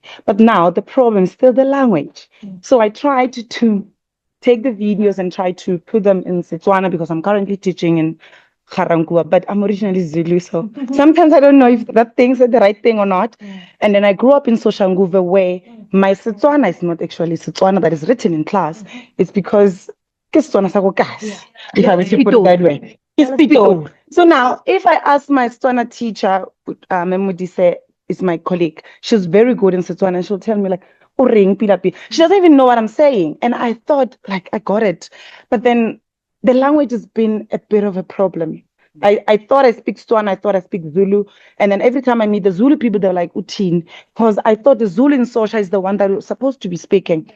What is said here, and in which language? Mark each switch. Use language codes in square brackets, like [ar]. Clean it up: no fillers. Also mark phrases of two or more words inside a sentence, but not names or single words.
[en] But now the problem is still the language. So I tried to take the videos and try to put them in Setswana because I'm currently teaching in Karankua, but I'm originally Zulu, so sometimes I don't know if that thing's the right thing or not. And then I grew up in Soshanguve where my Setswana is not actually Setswana that is written in class. It's because [tn] ke Setswana sa ko kasi, [en] if I were to put it that way. It's Pitoli. So now, if I ask my Setswana teacher, Memudise is my colleague, she's very good in Setswana, and she'll tell me like, [tn] "O reng pilapi." [en] She doesn't even know what I'm saying. And I thought, like, I got it. But then the language has been a bit of a problem. I thought I speak Setswana, I thought I speak Zulu. And then every time I meet the Zulu people, they're like, Utin, because I thought the Zulu in Sosha is the one that was supposed to be speaking.